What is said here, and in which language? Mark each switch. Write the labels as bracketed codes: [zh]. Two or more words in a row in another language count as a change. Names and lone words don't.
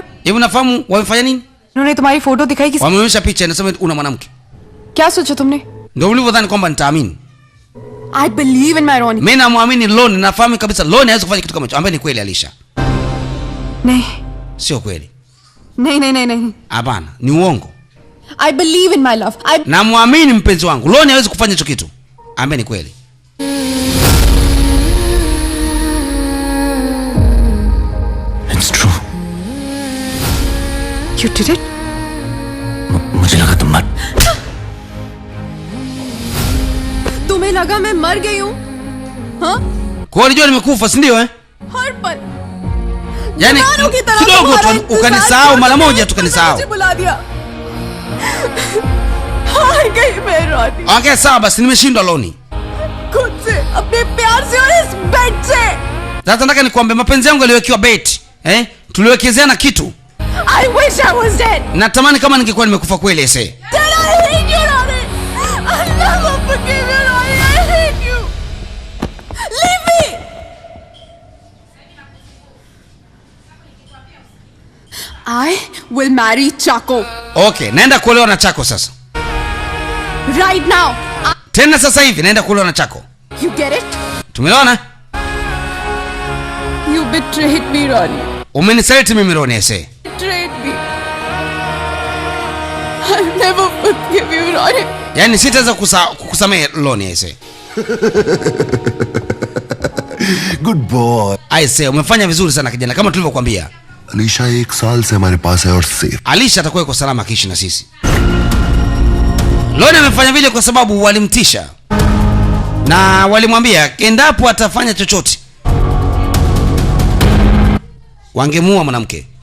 [sw] Hivi unafahamu wamefanya nini? [hi] इन्होंने तुम्हारी फोटो दिखाई किसी? [sw] Wameonyesha picha inasema una mwanamke. [hi] क्या सोचा तुमने? [sw] Ndio ulivyodhani kwamba nitaamini. [en] I believe in my Ronnie. [sw] Mimi namwamini Loni, nafahamu kabisa Loni hawezi kufanya kitu kama hicho. Ambaye ni kweli Alisha. [hi] नहीं [sw] Sio kweli. [hi] नहीं नहीं नहीं नहीं. [sw] Hapana, ni uongo. [en] I believe in my love. [sw] Namwamini mpenzi wangu. Loni hawezi kufanya hicho kitu. Ambaye ni kweli. [en] It's true. You did it? [hi] मुझे लगा तुम मर. तुम्हें लगा मैं मर गई हूँ? हाँ? [sw] Kwa hiyo unajua nimekufa, si ndio eh? [hi] हर पल. [sw] Yaani kidogo tu ukanisahau mara moja tu kanisahau. [hi] मुझे बुला दिया. हार गई मैं Ronnie. [sw] Okay, sawa basi nimeshindwa Loni. [hi] खुद से, अपने प्यार से और इस बेड से. [sw] Sasa nataka nikwambie mapenzi yangu yaliwekewa bet. Tuliwekezeana kitu. [en] I wish I was dead. [sw] Natamani kama ningekuwa nimekufa kweli ese. [en] Dad, I hate you, Ronnie. I'll never forgive you, Ronnie. I hate you. Leave me. I will marry Chaco. [sw] Okay, naenda kuolewa na Chako sasa. [en] Right now. [sw] Tena sasa hivi naenda kuolewa na Chako. [en] You get it? [sw] Tumeona? [en] You betrayed me, Ronnie. [sw] Umenisaliti mimi Loni ese. [en] Betrayed me. I'll never forgive you, Ronnie. [sw] Yaani sitaweza kukusamehe Loni ese. [en] Good boy. [sw] Aise, umefanya vizuri sana kijana kama tulivyokuambia. [hi] अलीशा 1 साल से हमारे पास है और सेफ. [sw] Alisha atakuwa yuko salama akiishi na sisi. Loni amefanya vile kwa sababu walimtisha. Na walimwambia endapo atafanya chochote wangemuua mwanamke.